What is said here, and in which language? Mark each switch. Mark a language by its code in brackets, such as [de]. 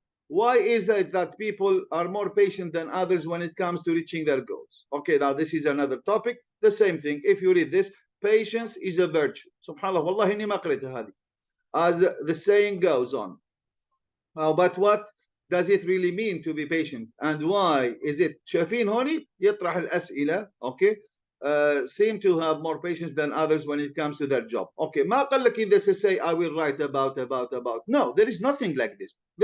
[en] Why is it that people are more patient than others when it comes to reaching their goals? Okay, now this is another topic. The same thing. If you read this, patience is a virtue. [ar] سبحان الله. والله إني ما قريتها هذه. [en] As the saying goes on. But what does it really mean to be patient? And why is it? [ar] شايفين هوني يطرح الأسئلة. [en] Okay. Seem to have more patience than others when it comes to their job. Okay, [ar] ما قال لك [en] in this essay I will write about. No, there is nothing like this.